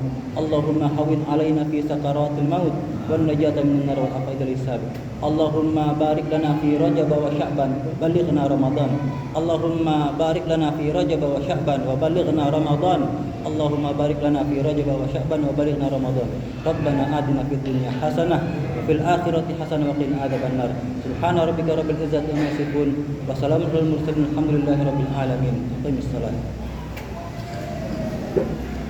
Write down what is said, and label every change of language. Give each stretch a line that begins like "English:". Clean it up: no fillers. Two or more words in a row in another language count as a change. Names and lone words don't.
Arabic: اللهم هون علينا في سكرات الموت والنجاة من النار وعقد الحساب. اللهم بارك لنا في رجب وشعبان بلغنا رمضان. اللهم بارك لنا في رجب وشعبان وبلغنا رمضان. اللهم بارك لنا في رجب وشعبان وبلغنا رمضان. ربنا آتنا في الدنيا حسنة وفي الآخرة حسنة وقنا عذاب النار. سبحان ربك رب العزة عما يصفون وسلام على المرسلين الحمد لله رب العالمين. Aqimissalah.